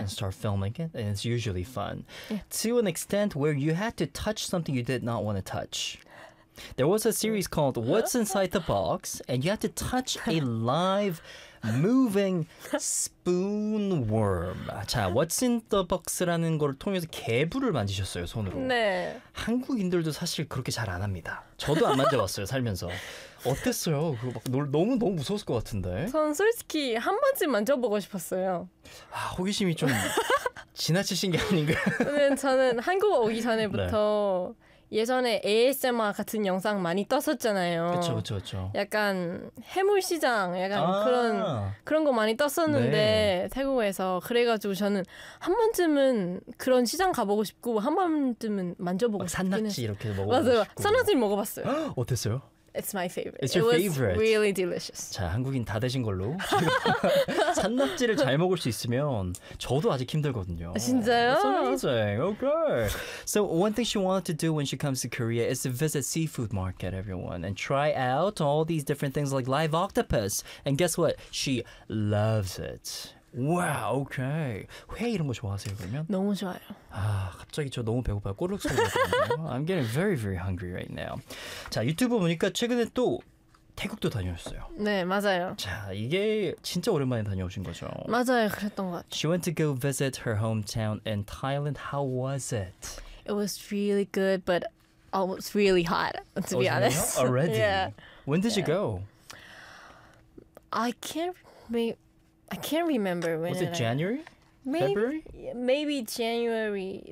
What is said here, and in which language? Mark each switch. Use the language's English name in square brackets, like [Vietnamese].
[English] and start filming it, and it's usually fun. Yeah. To an extent where you had to touch something you did not want to touch. There was a series called What's Inside the Box, and you had to touch a live, moving spoon worm. [Korean] 자, What's in the Box라는 걸 통해서 개불을 만지셨어요, 손으로. 네. 한국인들도 사실 그렇게 잘 안 합니다. 저도 안 만져봤어요, 살면서. 어땠어요? 그거 막 너무 너무 무서웠을 것 같은데. 전 솔직히 한 번쯤 만져보고 싶었어요. 아, 호기심이 좀 지나치신 게 아닌가. 저는 한국 오기 전에부터 네. 예전에 ASMR 같은 영상 많이 떴었잖아요. 그렇죠, 그렇죠. 약간 해물시장 약간 그런 거 많이 떴었는데 네. 태국에서 그래가지고 저는 한 번쯤은 그런 시장 가보고 싶고 한 번쯤은 만져보고 싶긴 산낙지 했어요. 이렇게 먹어보고 맞아요. 싶고. 산낙지 먹어봤어요. 어땠어요? [English] It's my favorite. It's your favorite. It was really delicious. [Korean] 자, 한국인 다 되신 걸로. 산낙지를 잘 먹을 수 있으면 저도 아직 힘들거든요. 진짜요? [English] That's amazing. Okay. So one thing she wanted to do when she comes to Korea is to visit seafood market, everyone, and try out all these different things like live octopus. And guess what? She loves it. Wow, okay. [Korean] 회 이런 거 좋아하세요, 그러면? 너무 좋아요. 아, 갑자기 저 너무 배고파요. 꼬르륵 소리가 들리네요. [English] I'm getting very, very hungry right now. [Korean] 자, 유튜브 보니까 최근에 또 태국도 다녀오셨어요. 네, 맞아요. 자, 이게 진짜 오랜만에 다녀오신 거죠? 맞아요, 그랬던 것 같아요. [English] She went to go visit her hometown in Thailand. How was it? It was really good, but almost really hot, to be honest. Really? Already? Yeah. When did you go? I can't remember when. Was it January? February? Maybe January.